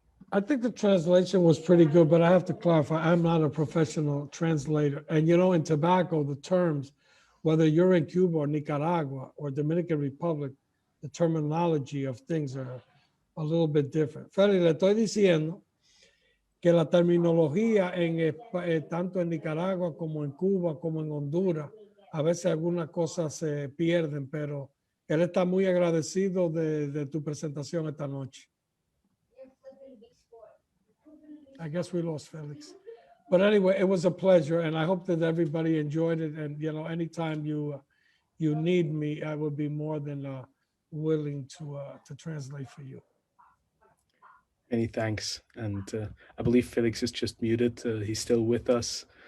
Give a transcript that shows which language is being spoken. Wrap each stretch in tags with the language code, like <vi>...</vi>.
<en>I think the translation was pretty good, but I have to clarify, I'm not a professional translator. And you know, in tobacco, the terms, whether you're in Cuba or Nicaragua or Dominican Republic, the terminology of things are a little bit different.</en> <es>Feli, le estoy diciendo que la terminología tanto en Nicaragua como en Cuba como en Honduras, a veces algunas cosas se pierden, pero él está muy agradecido de tu presentación esta noche.</es> <en>I guess we lost Felix. But anyway, it was a pleasure, and I hope that everybody enjoyed it. And you know, anytime you need me, I would be more than willing to translate for you. Many thanks. And I believe Felix is just muted. He's still with us.</en>